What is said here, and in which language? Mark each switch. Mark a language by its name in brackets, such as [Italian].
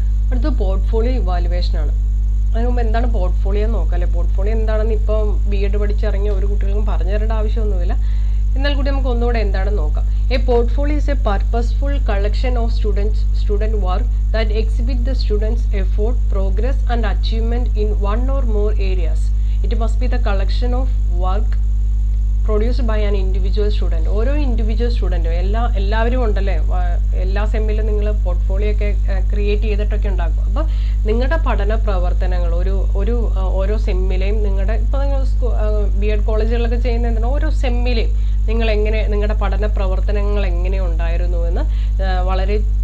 [Malayalam] അടുത്ത portfolio evaluation ആണ്. അതിന് മുമ്പ് എന്താണ് പോർട്ട്ഫോളിയോ എന്ന് നോക്കാം അല്ലേ. പോർട്ട്ഫോളിയോ എന്താണെന്ന് ഇപ്പം B.Ed പഠിച്ചിറങ്ങിയ ഒരു കുട്ടികൾക്കും പറഞ്ഞു തരേണ്ട ആവശ്യമൊന്നുമില്ല. എന്നാൽ കൂടി നമുക്ക് ഒന്നുകൂടെ എന്താണെന്ന് നോക്കാം. [English] A portfolio is a purposeful collection of student work that exhibit the student's effort, progress and achievement in one or more areas. It must be the collection of work produced by an individual student. [Malayalam] ഓരോ individual സ്റ്റുഡൻറ്റും എല്ലാവരും ഉണ്ടല്ലേ, എല്ലാ സെമ്മിലും നിങ്ങൾ portfolio ഒക്കെ create ചെയ്തിട്ടൊക്കെ ഉണ്ടാക്കും. അപ്പോൾ നിങ്ങളുടെ പഠന പ്രവർത്തനങ്ങൾ ഓരോ സെമ്മിലെയും ഇപ്പോൾ നിങ്ങൾ B.Ed കോളേജുകളിലൊക്കെ ചെയ്യുന്ന എന്താണ്, ഓരോ സെമ്മിലെയും നിങ്ങളുടെ പഠന പ്രവർത്തനങ്ങൾ എങ്ങനെ ഉണ്ടായിരുന്നു എന്ന് വളരെ